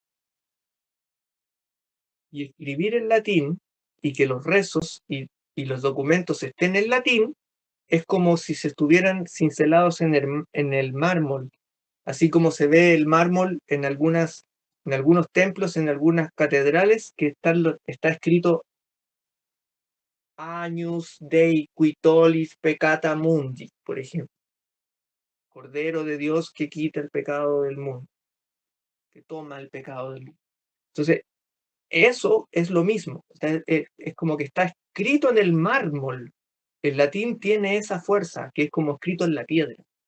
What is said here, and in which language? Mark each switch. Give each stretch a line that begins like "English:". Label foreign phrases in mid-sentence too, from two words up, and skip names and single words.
Spanish: Y escribir en latín y que los rezos y los documentos estén en latín es como si se estuvieran cincelados en el mármol, así como se ve el mármol en algunos templos, en algunas catedrales, que está escrito
Latin: Agnus Dei qui tollis peccata mundi,
Spanish: por ejemplo. Cordero de Dios que quita el pecado del mundo, que toma el pecado del mundo. Entonces, eso es lo mismo. Es como que está escrito en el mármol. El latín tiene esa fuerza, que es como escrito en la piedra.